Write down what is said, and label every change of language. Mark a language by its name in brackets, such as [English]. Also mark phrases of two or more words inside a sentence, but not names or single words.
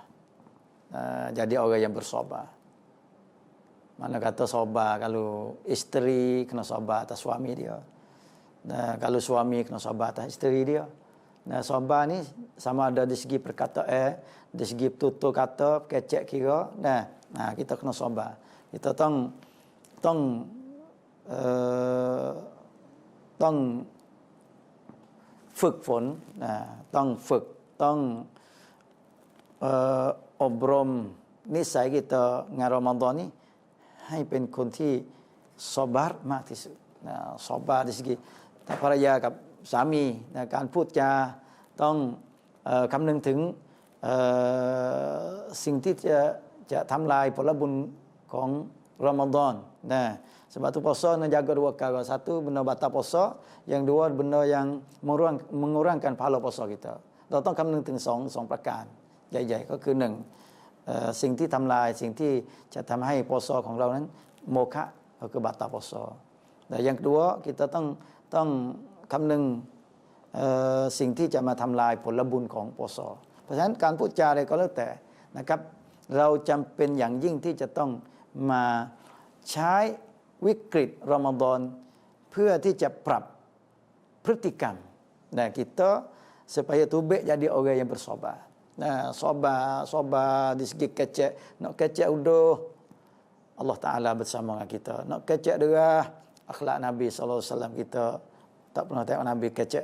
[Malay] Jadi orang yang bersabar. Mana kata sabar, kalau isteri kena sabar atas suami dia. Kalau suami kena sabar atas isteri dia. Sabar ni sama ada di segi perkataan, di segi tutur kata, kecek kira. Kita kena sabar. Kita tong [Thai] ฝึกฝนต้องฝึกต้องอบรมนิสัย kita งานรอมฎอนนี้ให้เป็นคนที่ซอบาร์มากที่สุดซอบาร์ [Malay] di segi [Thai] ภรรยากับสามีการพูดจาต้องคำนึงถึง สิ่งที่จะทำลายผลบุญของรอมฎอน [Malay] sebab tu puasa nak jaga dua perkara. Satu, benda batal puasa. Yang dua, benda yang mengurangkan pahala puasa kita. [Thai] เราต้องคำนึงถึงสองประการใหญ่ๆก็คือหนึ่งสิ่งที่ทำลายสิ่งที่จะทำให้puasaของเรานั้นโมฆะก็คือ [Malay] batal puasa. Dan yang kedua, kita [Thai] ต้องคำนึงสิ่งที่จะมาทำลายผลบุญของpuasa. เพราะฉะนั้นการพูดจาอะไรก็แล้วแต่นะครับเราจำเป็นอย่างยิ่งที่จะต้องมาใช้วิกฤตรอมฎอนเพื่อที่จะปรับพฤติกรรม [Malay] kita supaya tubik jadi orang yang bersabar. Sabar di segi kecek, nak kecek udah Allah Taala bersama dengan kita. Nak kecek derah akhlak Nabi sallallahu alaihi wasallam, kita tak pernah tengok Nabi kecek.